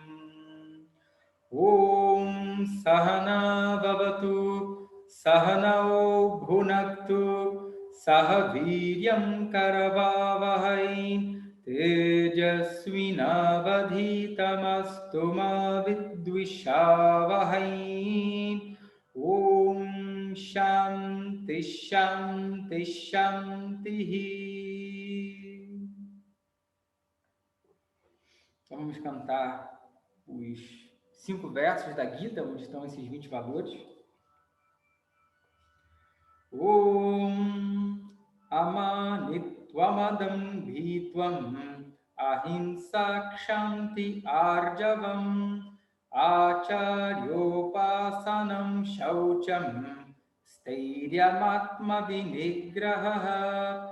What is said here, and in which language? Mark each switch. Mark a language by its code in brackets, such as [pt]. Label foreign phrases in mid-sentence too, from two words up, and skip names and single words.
[sa] Om Sahana Bhavatu Sahanao Bhunaktu Sahaviryam Karavavahai Tejasvinavadhitamastu ma vidvishavahai Om Shanti Shanti Shanti. [pt] Então vamos cantar os 5 versos da Gita, onde estão esses 20 valores. [sa] Om Amanitvamadam Bhitvam Ahimsa Kshanti Arjavam Acharyopasanam Shaucham Steiryam Vinigraha